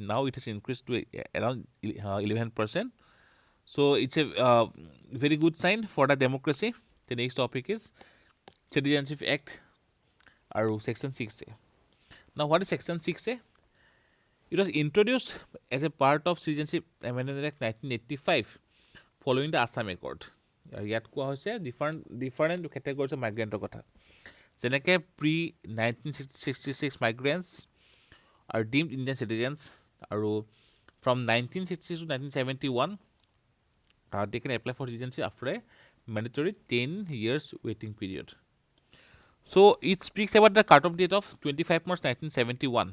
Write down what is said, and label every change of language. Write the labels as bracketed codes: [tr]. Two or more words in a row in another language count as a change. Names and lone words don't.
[en] Now it has increased to around 11%. So it's a very good sign for the democracy. The next topic is Citizenship Act Section 6A. Now, what is Section 6A? It was introduced as a part of Citizenship Amendment Act 1985 following the Assam Accord. [as] ইয়াত কোৱা হৈছে [en] different categories of migrants কথা, যেনেকৈ pre-1966 migrants are deemed Indian citizens, আৰু From 1960 to 1971, they can apply for citizenship after a mandatory 10 years waiting period. So it speaks about the cutoff date of 25 March 1971.